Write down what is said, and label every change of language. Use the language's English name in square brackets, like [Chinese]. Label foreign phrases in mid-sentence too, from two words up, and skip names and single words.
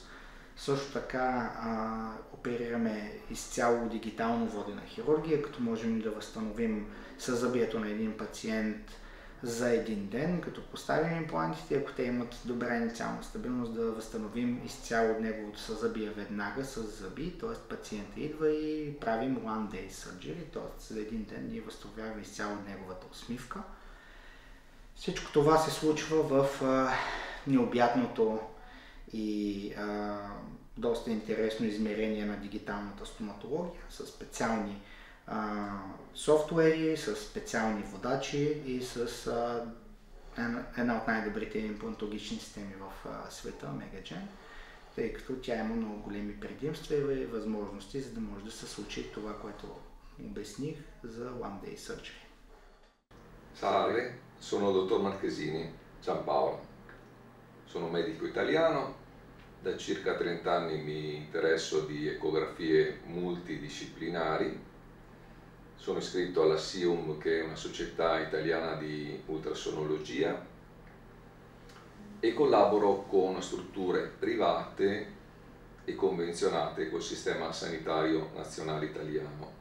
[Bulgarian] Също така оперираме изцяло дигитално водена хирургия, като можем да възстановим съзъбието на един пациент за един ден, като поставим имплантите, ако те имат добра инициална стабилност, да възстановим изцяло от неговото съзъбие веднага с зъби, т.е. пациента идва и правим [English] one day surgery, [Bulgarian] т.е. за един ден ние възстановяваме изцяло от неговата усмивка. Всичко това се случва в необятното и доста интересно измерение на дигиталната стоматология с специални софтуери, с специални водачи и с една от най-добрите имплантологични системи в света, Мегаджен, тъй като тя има много големи предимства и възможности, за да може да се случи това, което обясних за [English] One Day Surgery. [Italian] Salve, sono il dottor Marchesini, Giampaolo. Sono medico italiano, da circa 30 anni mi interesso di ecografie multidisciplinari. Sono iscritto alla SIUM, che è una società italiana di ultrasonologia, e collaboro con strutture private e convenzionate col sistema sanitario nazionale italiano.